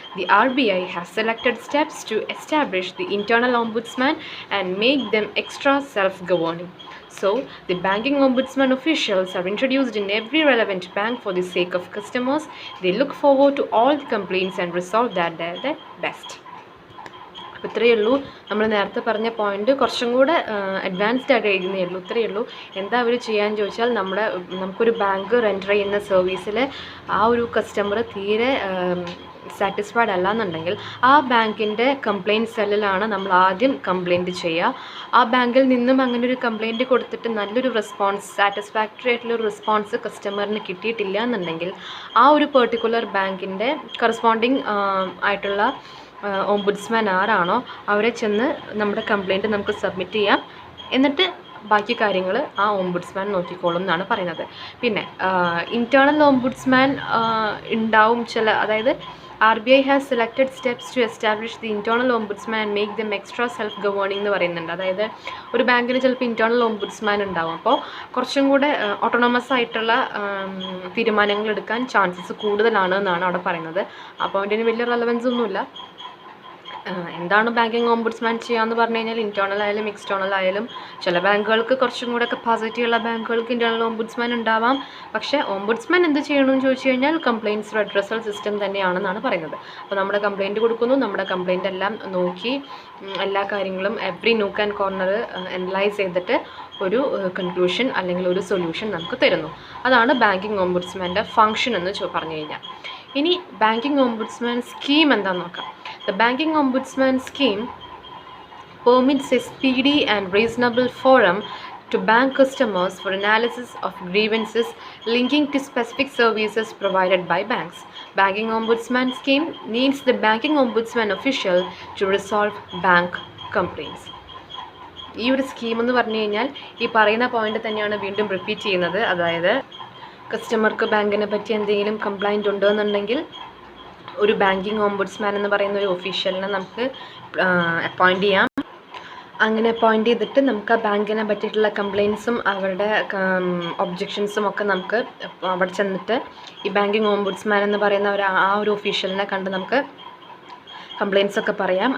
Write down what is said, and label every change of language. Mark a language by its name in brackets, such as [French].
[English] The RBI has selected steps to establish the internal ombudsman and make them extra self-governing. So, the banking ombudsman officials are introduced in every relevant bank for the sake of customers. They look forward to all the complaints and resolve that they're the best. [Malayalam] ഇത്രയേ ഉള്ളൂ. നമ്മൾ നേരത്തെ പറഞ്ഞ point കുറച്ചും കൂടെ advanced ആയിട്ട് എഴുതുന്നേ ഉള്ളൂ. ഇത്രയേ ഉള്ളൂ. എന്താ അവർ ചെയ്യാൻ ചോദിച്ചാൽ നമുക്കൊരു ബാങ്ക് റെൻഡർ ചെയ്യുന്ന സർവീസിൽ ആ ഒരു കസ്റ്റമർ തീരെ സാറ്റിസ്ഫൈഡ് അല്ല എന്നുണ്ടെങ്കിൽ ആ ബാങ്കിൻ്റെ കംപ്ലയിൻറ്റ് സെല്ലിലാണ് നമ്മൾ ആദ്യം കംപ്ലയിൻറ്റ് ചെയ്യുക. ആ ബാങ്കിൽ നിന്നും അങ്ങനെ ഒരു കംപ്ലയിൻറ്റ് കൊടുത്തിട്ട് നല്ലൊരു റെസ്പോൺസ്, സാറ്റിസ്ഫാക്ടറി ആയിട്ടുള്ളൊരു റെസ്പോൺസ് കസ്റ്റമറിന് കിട്ടിയിട്ടില്ല എന്നുണ്ടെങ്കിൽ ആ ഒരു പെർട്ടിക്കുലർ ബാങ്കിൻ്റെ കറസ്പോണ്ടിങ് ആയിട്ടുള്ള ഓംബുഡ്സ്മാൻ ആരാണോ അവരെ ചെന്ന് നമ്മുടെ കംപ്ലയിൻറ്റ് നമുക്ക് സബ്മിറ്റ് ചെയ്യാം. എന്നിട്ട് ബാക്കി കാര്യങ്ങൾ ആ ഓംബുഡ്സ്മാൻ നോക്കിക്കോളും എന്നാണ് പറയുന്നത്. പിന്നെ ഇൻറ്റേർണൽ ഓംബുഡ്സ്മാൻ ഉണ്ടാവും അതായത് [English] RBI has selected steps to establish the internal ombudsman and make them extra self-governing [Malayalam] എന്ന് പറയുന്നുണ്ട്. അതായത് ഒരു ബാങ്കിന് ചിലപ്പോൾ ഇൻറ്റേർണൽ ഓംബുഡ്സ്മാൻ ഉണ്ടാവും. അപ്പോൾ കുറച്ചും കൂടെ ഓട്ടോണമസ് ആയിട്ടുള്ള തീരുമാനങ്ങൾ എടുക്കാൻ ചാൻസസ് കൂടുതലാണ് എന്നാണ് അവിടെ പറയുന്നത്. അപ്പോൾ അതിന് വലിയ റെലവൻസ് ഒന്നുമില്ല. എന്താണ് ബാങ്കിങ് ഓംബുഡ്സ്മാൻ ചെയ്യാന്ന് പറഞ്ഞു കഴിഞ്ഞാൽ ഇൻറ്റേർണൽ ആയാലും എക്സ്റ്റേർണൽ ആയാലും ചില ബാങ്കുകൾക്ക് കുറച്ചും കൂടെ കപ്പാസിറ്റി ഉള്ള ബാങ്കുകൾക്ക് ഇൻറ്റേർണൽ ഓംബുഡ്സ്മാൻ ഉണ്ടാവാം. പക്ഷേ ഓംബുഡ്സ്മാൻ എന്ത് ചെയ്യണമെന്ന് ചോദിച്ചു കഴിഞ്ഞാൽ കംപ്ലയിൻറ്റ്സ് റെഡ്രസൽ സിസ്റ്റം തന്നെയാണെന്നാണ് പറയുന്നത്. അപ്പോൾ നമ്മുടെ കംപ്ലയിൻറ്റ് കൊടുക്കുന്നു, നമ്മുടെ കംപ്ലയിൻ്റ് എല്ലാം നോക്കി എല്ലാ കാര്യങ്ങളും [English] every nook and corner [Malayalam] analyse ചെയ്തിട്ട് ഒരു കൺക്ലൂഷൻ അല്ലെങ്കിൽ ഒരു സൊല്യൂഷൻ നമുക്ക് തരുന്നു. അതാണ് ബാങ്കിങ് ഓംബുഡ്സ്മാൻ്റെ ഫംഗ്ഷൻ എന്ന് പറഞ്ഞു കഴിഞ്ഞാൽ. ഇനി ബാങ്കിങ് ഓംബുഡ്സ്മാൻ സ്കീം എന്താണെന്ന് നോക്കാം. [English] The Banking Ombudsman Scheme permits a speedy and reasonable forum to bank customers for analysis of grievances linking to specific services provided by banks. Banking Ombudsman Scheme needs the Banking Ombudsman official to resolve bank complaints. [Malayalam] ഈ ഒരു scheme എന്ന് പറഞ്ഞു കഴിഞ്ഞാൽ ഈ പറയുന്ന point തന്നെയാണ് വീണ്ടും repeat ചെയ്യുന്നത്. അതായത് കസ്റ്റമർക്ക് ബാങ്കിനെ പറ്റി എന്തെങ്കിലും കംപ്ലൈൻറ്റ് ഉണ്ടോ എന്നുണ്ടെങ്കിൽ ഒരു ബാങ്കിങ് ഓംബുഡ്സ്മാൻ എന്ന് പറയുന്ന ഒരു ഒഫീഷ്യലിനെ നമുക്ക് അപ്പോയിൻറ്റ് ചെയ്യാം. അങ്ങനെ അപ്പോയിൻറ്റ് ചെയ്തിട്ട് നമുക്ക് ആ ബാങ്കിനെ പറ്റിയിട്ടുള്ള കംപ്ലയിൻസും അവരുടെ ഒബ്ജെക്ഷൻസും ഒക്കെ നമുക്ക് അവിടെ ചെന്നിട്ട് ഈ ബാങ്കിങ് ഓംബുഡ്സ്മാൻ എന്ന് പറയുന്ന ആ ഒരു ഒഫീഷ്യലിനെ കണ്ട് നമുക്ക് കംപ്ലയിൻസ് ഒക്കെ പറയാം.